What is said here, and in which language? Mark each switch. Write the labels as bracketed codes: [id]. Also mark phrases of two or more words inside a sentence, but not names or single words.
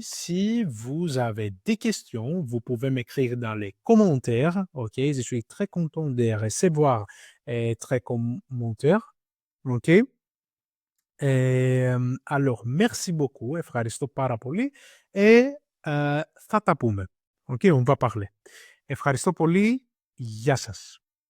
[fr] Si vous avez des questions, vous pouvez m'écrire dans les commentaires. OK? Je suis très content de recevoir très commentaires. OK? Alors, merci beaucoup, [el] Ευχαριστώ πάρα πολύ. Et θα τα πούμε. [fr] OK? On va parler. [el] Ευχαριστώ πολύ. Γεια σας.